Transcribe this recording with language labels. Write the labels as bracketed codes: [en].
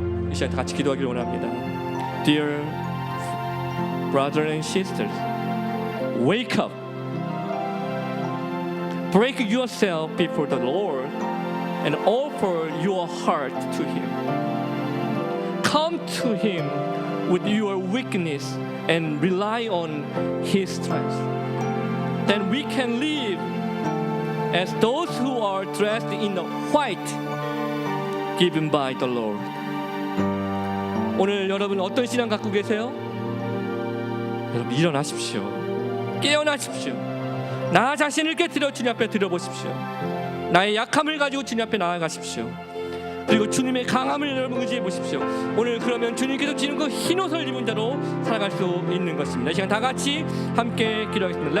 [ko] 이 시간 다 같이 기도하기를 원합니다. [en] Dear brothers and sisters, wake up. Break yourself before the Lord and offer your heart to Him. Come to Him with your weakness and rely on His strength. Then we can live as those who are dressed in the white, given by the Lord. [ko] 오늘 여러분 어떤 신앙 갖고 계세요? 여러분 일어나십시오. 깨어나십시오. 나 자신을 깨뜨려 주님 앞에 드려보십시오. 나의 약함을 가지고 주님 앞에 나아가십시오. 그리고 주님의 강함을 여러분 의지해 보십시오. 오늘 그러면 주님께서 주는 그 흰옷을 입은 자로 살아갈 수 있는 것입니다. 이 시간 다 같이 함께 기도하겠습니다.